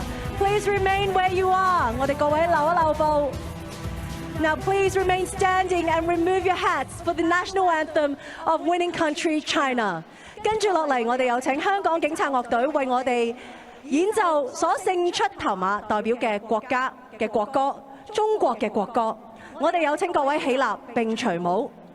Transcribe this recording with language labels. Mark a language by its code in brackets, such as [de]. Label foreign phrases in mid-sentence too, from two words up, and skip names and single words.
[en] Please remain where you are. [yue] 我哋各位留一留步。 [en] Now please remain standing and remove your hats for the national anthem of winning country China. [yue] 跟住落嚟，我哋有請香港警察樂隊為我哋演奏所勝出頭馬代表嘅國家嘅國歌，中國嘅國歌。我哋有請各位起立並隨舞。